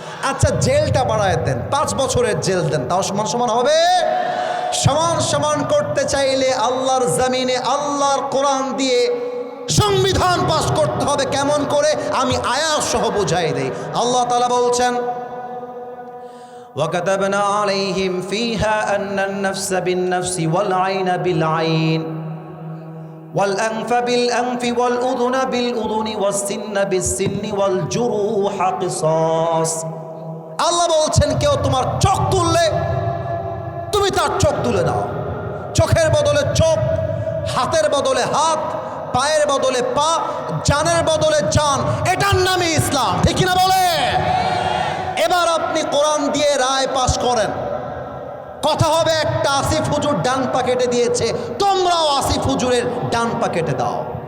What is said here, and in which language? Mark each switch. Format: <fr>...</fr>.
<bn>আচ্ছা জেলটা বাড়ায় দেন, 5 বছরের জেল দেন, তাও সমান সমান হবে? সমান সমান করতে চাইলে আল্লাহর জমিনে আল্লাহর কোরআন দিয়ে সংবিধান পাশ করতে হবে। কেমন করে? আমি আয়াত সহ বুঝাই দেই। আল্লাহ তাআলা বলছেন,</bn> <ar>وكتبنا عليهم فيها أن النفس بالنفس والعين بالعين والأنف بالأنف والأذن بالأذن والسن بالسن والجروح قصاص</ar> <bn>আল্লাহ বলছেন কেউ তোমার চোখ তুললে তুমি তার চোখ তুলে দাও। চোখের বদলে চোখ, হাতের বদলে হাত, পায়ের বদলে পা, জানের বদলে জান, এটার নামই ইসলাম। ঠিক কিনা বলে? এবার আপনি কোরআন দিয়ে রায় পাশ করেন। কথা হবে একটা, আসিফ হুজুর ডান পা কেটে দিয়েছে, তোমরাও আসিফ হুজুরের ডান পা কেটে দাও।</bn>